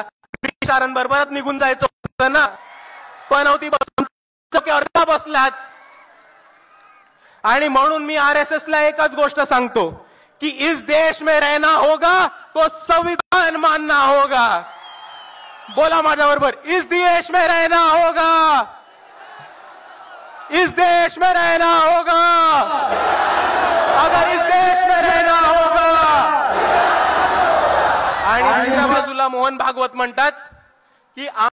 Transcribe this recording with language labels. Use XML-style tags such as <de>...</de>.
<mr>ब्रिटिशांबरोबरच निघून जायचं होतं ना. पण होती बसलात. आणि म्हणून मी आरएसएसला एकच गोष्ट सांगतो कि</mr> <hi>इस देश में रहना होगा तो संविधान मानना होगा.</hi> <mr>बोला माझ्या बरोबर,</mr> <hi>इस देश में रहना होगा, इस देश में रहना होगा, अगर इस देश में रहना होगा.</hi> <mr>आणि दुसऱ्या बाजूला मोहन भागवत म्हणतात की</mr>